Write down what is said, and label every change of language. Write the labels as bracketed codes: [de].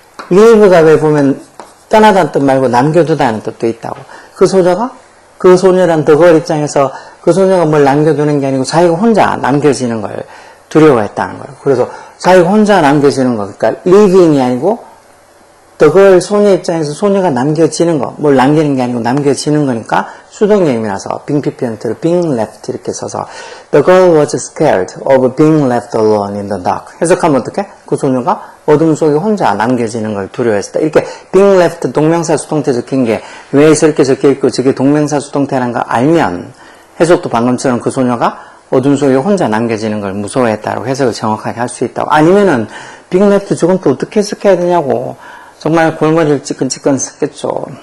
[ko] leave가 왜 보면 떠나다는 뜻 말고 남겨두다는 뜻도 있다고. 그 소녀란 the girl 입장에서 그 소녀가 뭘 남겨두는 게 아니고 자기가 혼자 남겨지는 걸 두려워했다는 거예요. 그래서 자기가 혼자 남겨지는 거. 그러니까 living이 아니고 the girl 소녀 입장에서 소녀가 남겨지는 거. 뭘 남기는 게 아니고 남겨지는 거니까 수동형이라서 being PP 형태로 being left 이렇게 써서 [en] the girl was scared of being left alone in the dark. [ko] 해석하면 어떻게? 그 소녀가 어둠 속에 혼자 남겨지는 걸 두려워했다. 이렇게 being left 동명사 수동태 적힌 게 왜 저렇게 적혀있고 저게 동명사 수동태라는 걸 알면 해석도 방금처럼 그 소녀가 어둠 속에 혼자 남겨지는 걸 무서워했다고 해석을 정확하게 할 수 있다고. 아니면은 being left 저건 또 어떻게 해석해야 되냐고 정말 골머리를 찌끈찌끈 썼겠죠.